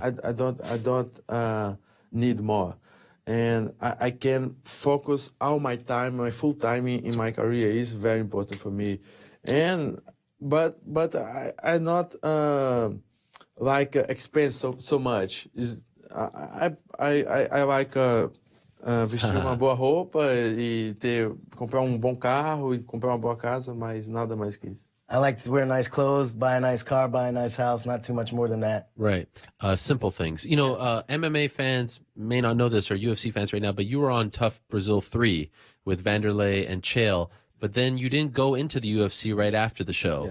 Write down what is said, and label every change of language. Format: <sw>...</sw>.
<en>I don't need more, and I can focus all my time, my full time in my career is very important for me, and but I not like expense so much. Is I like</en> <pt>vestir uma boa roupa e comprar bom carro e comprar uma boa casa, mas nada mais que isso.</pt> <en>I like to wear nice clothes, buy a nice car, buy a nice house, not too much more than that. Right. Simple things. You know, MMA fans may not know this, or UFC fans right now, but you were on Tough Brazil 3 with Vanderlei and Chael, but then you didn't go into the UFC right after the show.</en>